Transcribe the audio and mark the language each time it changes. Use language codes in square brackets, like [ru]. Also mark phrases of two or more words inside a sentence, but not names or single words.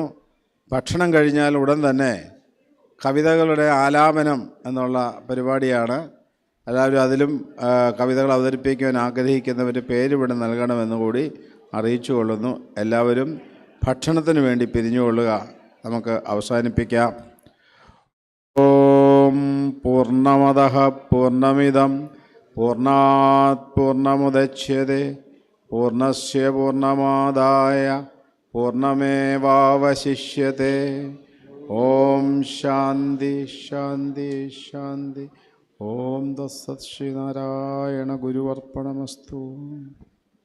[ml] ഭക്ഷണം കഴിഞ്ഞാൽ ഉടൻ തന്നെ കവിതകളുടെ ആലാപനം എന്നുള്ള പരിപാടിയാണ്. എല്ലാവരും അതിലും കവിതകൾ അവതരിപ്പിക്കുവാൻ ആഗ്രഹിക്കുന്നവർ പേരിവിടെ നൽകണമെന്ന് കൂടി അറിയിച്ചു കൊള്ളുന്നു. എല്ലാവരും ഭക്ഷണത്തിന് വേണ്ടി പിരിഞ്ഞുകൊള്ളുക. നമുക്ക് അവസാനിപ്പിക്കാം. [sa] ഓം പൂർണ്ണമദഃ പൂർണ്ണമിദം പൂർണ്ണാത് പൂർണ്ണമുദച്യതേ പൂർണ്ണസ്യ പൂർണ്ണമാദായ പൂർണ്ണമേവാവശിഷ്യത്തെ. ഓം ശാന്തി ശാന്തി ശാന്തി. ഓം തത്സത്. ശ്രീനാരായണ ഗുരുവർപ്പണമസ്തു.